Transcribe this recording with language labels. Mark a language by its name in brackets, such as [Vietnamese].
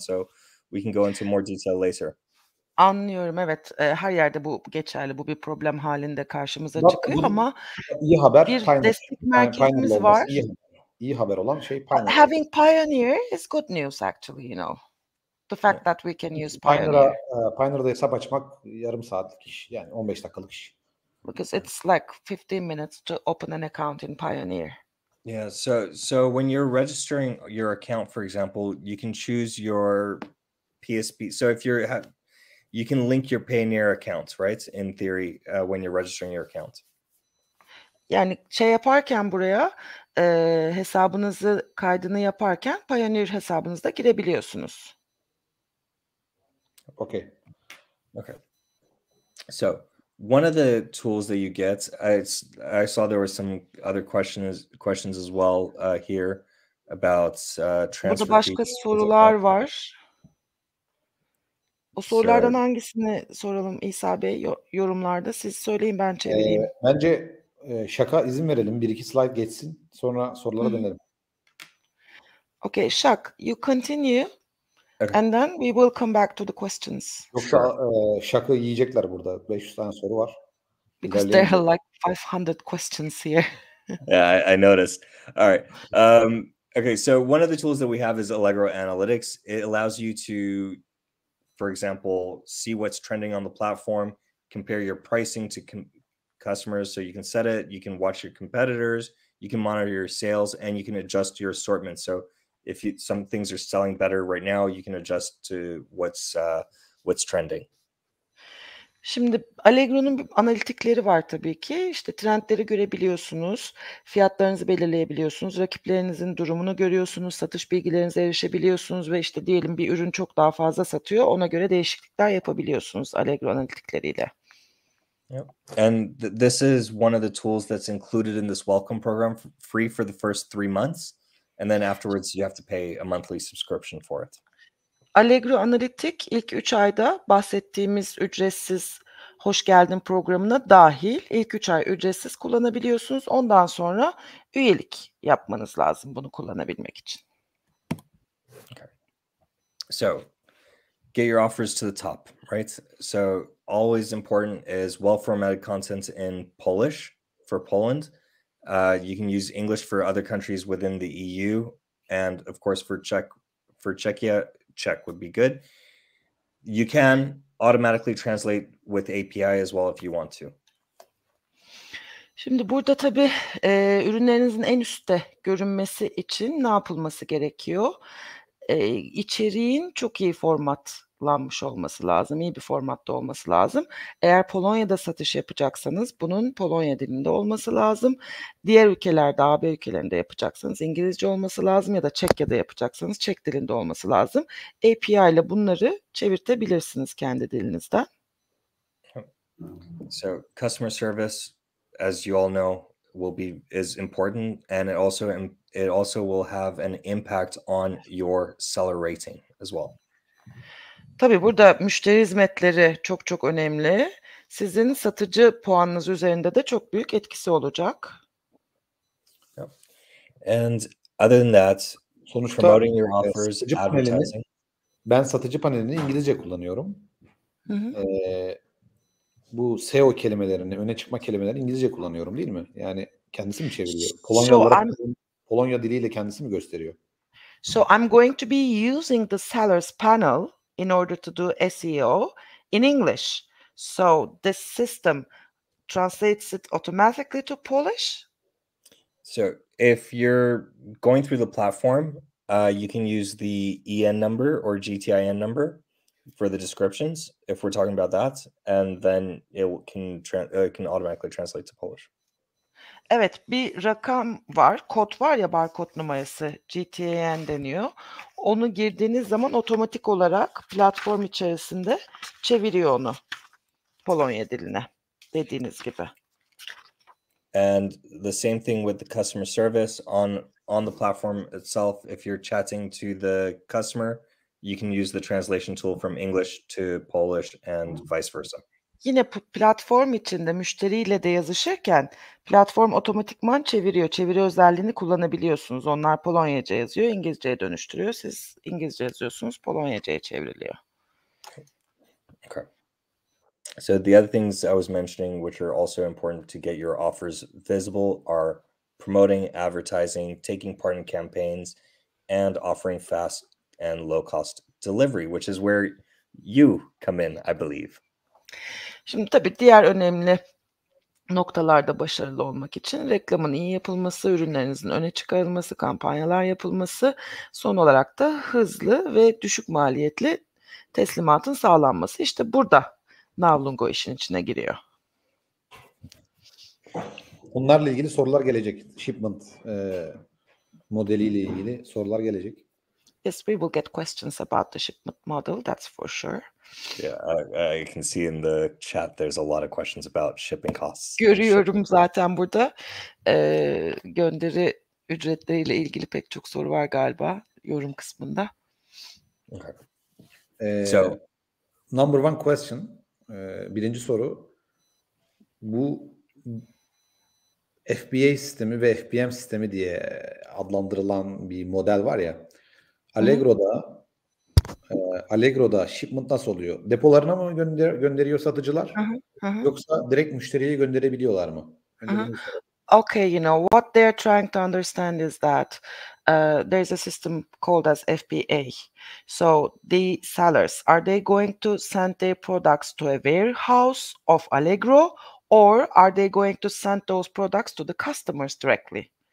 [English] So we can go into more detail later. [Turkish] Anlıyorum, evet. Her yerde bu geçerli. Bu bir problem halinde karşımıza [English] But [Turkish] çıkıyor bunun ama iyi haber bir Pioneer. destek Pioneer'la merkezimiz olması var. iyi haber olan şey Pioneer. [English] Having Pioneer is good news actually, The fact that we can use Pioneer. [Turkish] Pioneer'da hesap açmak yarım saatlik iş. Yani 15 dakikalık iş. [English] Because it's like 15 minutes to open an account in Pioneer. Yeah, so when you're registering your account, for example, you can choose your PSP. So if you can link your Payoneer account, right? In theory, when you're registering your account. [Turkish] Yani yaparken buraya hesabınızı kaydını yaparken Pioneer hesabınızda girebiliyorsunuz. [English] Okay. So one of the tools that you get, I saw there were some other questions as well here about transfer [Turkish] Burada başka [English] fees. [Turkish] sorular var. O sorulardan [English] So, [Turkish] hangisini soralım İsa Bey yorumlarda? Siz söyleyin, ben çevireyim. Bence Shah'a izin verelim. 1-2 slide geçsin. Sonra sorulara dönelim. [English] Okay, Shah, you continue. Okay. And then we will come back to the questions. [Turkish] Yoksa Shah'ı yiyecekler burada. 500 tane soru var. [English] Because there are like 500 questions here. Yeah, I noticed. All right. Okay, so one of the tools that we have is Allegro Analytics. It allows you to, for example, see what's trending on the platform, compare your pricing to customers. So you can set it, you can watch your competitors, you can monitor your sales, and you can adjust your assortment. So if some things are selling better right now, you can adjust to what's trending. [Turkish] Şimdi Allegro'nun analitikleri var tabii ki. İşte trendleri görebiliyorsunuz, fiyatlarınızı belirleyebiliyorsunuz, rakiplerinizin durumunu görüyorsunuz, satış bilgilerinize erişebiliyorsunuz ve işte diyelim bir ürün çok daha fazla satıyor, ona göre değişiklikler yapabiliyorsunuz Allegro analitikleriyle. [English] Yep. And this is one of the tools that's included in this welcome program, free for the first 3 months. And then afterwards you have to pay a monthly subscription for it. [Turkish] Allegro Analitik ilk 3 ayda bahsettiğimiz ücretsiz Hoş Geldin programına dahil ilk 3 ay ücretsiz kullanabiliyorsunuz. Ondan sonra üyelik yapmanız lazım bunu kullanabilmek için. [English] Okay. So get your offers to the top, right? So always important is well-formatted content in Polish for Poland. You can use English for other countries within the EU, and of course for Czechia, Czech would be good. You can automatically translate with API as well if you want to. [Turkish] Şimdi burada tabii ürünlerinizin en üstte görünmesi için ne yapılması gerekiyor? İçeriğin çok iyi format tasarlanmış olması lazım, iyi bir formatta olması lazım. Eğer Polonya'da satış yapacaksanız bunun Polonya dilinde olması lazım. Diğer ülkelerde, AB ülkelerinde yapacaksanız İngilizce olması lazım ya da Çekya'da yapacaksanız Çek dilinde olması lazım. API ile bunları çevirtebilirsiniz kendi dilinizden. [English] So customer service, as you all know, is important, and it also will have an impact on your seller rating as well. [Turkish] Tabii burada müşteri hizmetleri çok çok önemli. Sizin satıcı puanınız üzerinde de çok büyük etkisi olacak. [English] And other than that, [Turkish] Sonuçta [English] promoting your offers, [Turkish] satıcı [English] advertising. [Turkish] ben satıcı panelini İngilizce kullanıyorum. Hı hı. Bu SEO kelimelerini, öne çıkma kelimelerini İngilizce kullanıyorum değil mi? Yani kendisi mi çeviriyor? Polonya diliyle kendisi mi gösteriyor? [English] So I'm going to be using the sellers panel in order to do SEO in English. So the system translates it automatically to Polish. So if you're going through the platform, you can use the EN number or GTIN number for the descriptions if we're talking about that, and then it can automatically translate to Polish. [Turkish] Evet, bir rakam var, kod var ya, barkod numarası, GTN deniyor. Onu girdiğiniz zaman otomatik olarak platform içerisinde çeviriyor onu Polonya diline, dediğiniz gibi. [English] And the same thing with the customer service on the platform itself. If you're chatting to the customer, you can use the translation tool from English to Polish and vice versa. [Turkish] Yine platform içinde müşteriyle de yazışırken platform otomatikman çeviriyor. Çeviri özelliğini kullanabiliyorsunuz. Onlar Polonyaca yazıyor, İngilizceye dönüştürüyor. Siz İngilizce yazıyorsunuz, Polonyaca'ya çevriliyor. [English] Okay. So the other things I was mentioning, which are also important to get your offers visible, are promoting, advertising, taking part in campaigns, and offering fast and low-cost delivery, which is where you come in, I believe. [Turkish] Şimdi tabii diğer önemli noktalarda başarılı olmak için reklamın iyi yapılması, ürünlerinizin öne çıkarılması, kampanyalar yapılması, son olarak da hızlı ve düşük maliyetli teslimatın sağlanması. İşte burada Navlungo işin içine giriyor. Bunlarla ilgili sorular gelecek. Shipment modeliyle ilgili sorular gelecek. [English] Yes, we will get questions about the shipment model, that's for sure. Yeah, I can see in the chat there's a lot of questions about shipping costs. [Turkish] Görüyorum zaten burada gönderi ücretleriyle ilgili pek çok soru var galiba yorum kısmında. [English] Okay. So, number one question, [Turkish] birinci soru, bu FBA sistemi ve FBM sistemi diye adlandırılan bir model var ya, Allegro'da shipment nasıl oluyor? Depolarına mı gönderiyor satıcılar? Yoksa direkt müşteriye gönderebiliyorlar mı? Önce bunu soralım. [English] Okay, what they're trying to understand is that there's a system called as FBA. So the sellers, are they going to send their products to a warehouse of Allegro, or are they going to send those products to the customers directly?